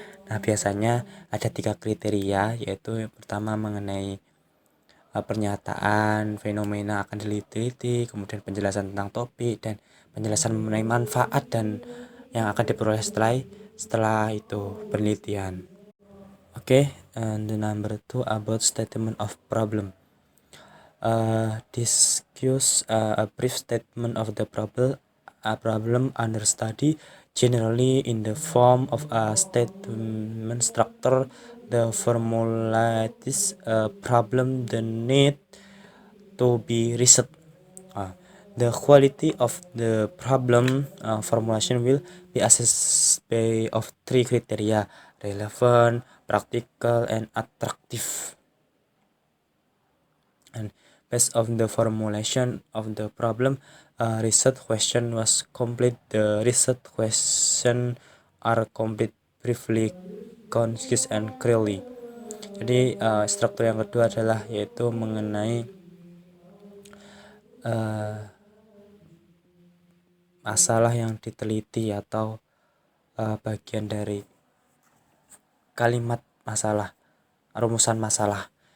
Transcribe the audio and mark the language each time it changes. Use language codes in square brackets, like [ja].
[id] Nah, biasanya ada 3 kriteria, yaitu yang pertama mengenai pernyataan fenomena akan diteliti, kemudian penjelasan tentang topik, dan penjelasan mengenai manfaat dan yang akan diperoleh setelah itu penelitian. [en] And the number 2 about statement of problem. Discuss a brief statement of the problem under study, generally in the form of a statement structure. The formulates a problem the need to be researched. The quality of the problem formulation will be assessed by of 3 criteria: relevant, practical, and attractive. And based on the formulation of the problem, research question was complete. The research question are complete, briefly, concise, and clearly. [id] Jadi struktur yang kedua adalah yaitu mengenai masalah yang diteliti atau bagian dari kalimat masalah, rumusan masalah.